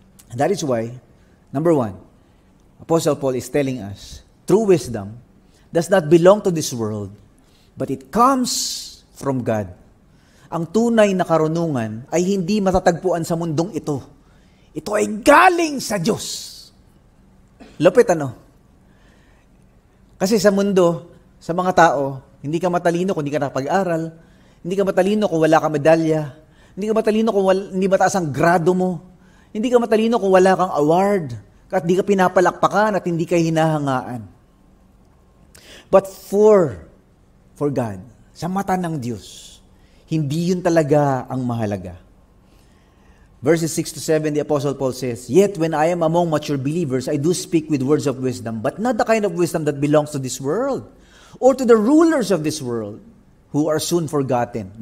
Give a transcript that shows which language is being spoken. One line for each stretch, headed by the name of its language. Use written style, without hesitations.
English: And that is why, number 1, Apostle Paul is telling us, true wisdom does not belong to this world, but it comes from God.
Filipino: Ang tunay na karunungan ay hindi matatagpuan sa mundong ito. Ito ay galing sa Diyos. Lupit Kasi sa mundo, sa mga tao, hindi ka matalino kung hindi ka nakapag-aral, hindi ka matalino kung wala kang medalya, hindi ka matalino kung hindi mataas ang grado mo, hindi ka matalino kung wala kang award, at hindi ka pinapalakpakan at hindi ka hinahangaan.
English: But for God,
Filipino: sa mata ng Diyos, hindi yun talaga ang mahalaga.
English: Verses 6-7, the Apostle Paul says, "Yet when I am among mature believers, I do speak with words of wisdom, but not the kind of wisdom that belongs to this world, or to the rulers of this world, who are soon forgotten."